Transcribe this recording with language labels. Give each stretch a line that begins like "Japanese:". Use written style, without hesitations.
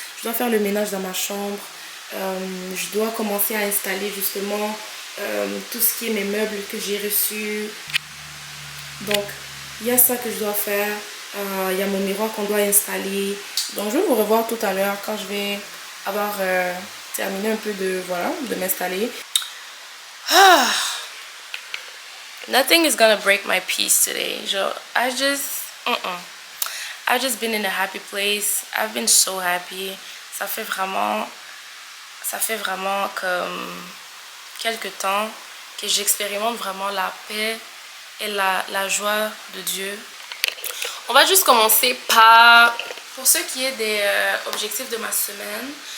French: Je dois faire le ménage dans ma chambre. Je dois commencer à installer justement tout ce qui est mes meubles que j'ai reçus. Donc il y a ça que je dois faire. Il y a mon miroir qu'on doit installer. Donc je vais vous revoir tout à l'heure quand je vais avoir terminé un peu de m'installer.
English: Nothing is gonna break my peace today. I just I've just been in a happy place. I've been so happy.
French: Ça fait vraiment comme quelque temps que j'expérimente vraiment la paix et la joie de Dieu. On va juste commencer par, pour ce qui est des objectifs de ma semaine.